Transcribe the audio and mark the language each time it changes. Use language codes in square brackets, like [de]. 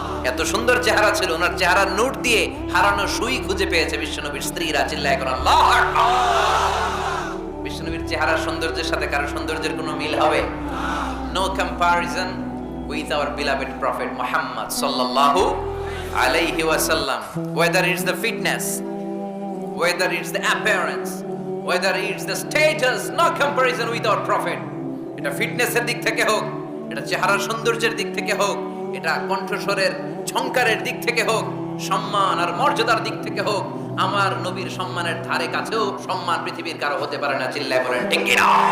[bn] এত সুন্দর চেহারা ছিল, ওনার চেহারার নূর দিয়ে হারানো সুই খুঁজে পেয়েছে বিশ্বনবীর স্ত্রীরা। চিল্লায় এখন আল্লাহু আকবার। বিশ্বনবীর চেহারার সৌন্দর্যের সাথে কারো সৌন্দর্যের কোনো মিল হবে? [en] No comparison with our beloved prophet Muhammad সাল্লাল্লাহু আলাইহি ওয়াসাল্লাম। whether it's the fitness, whether it's the appearance, whether it's the status, no comparison with our prophet. [bn] এটা ফিটনেসের দিক থেকে হোক, এটা চেহারার সৌন্দর্যের দিক থেকে হোক, এটা কণ্ঠস্বরের ঝংকারের দিক থেকে হোক, সম্মান আর মর্যাদার দিক থেকে হোক, আমার নবীর সম্মানের ধারে কাছেও সম্মান পৃথিবীর কারো হতে পারে না। চিল্লায় বলেন ঠিক কি না?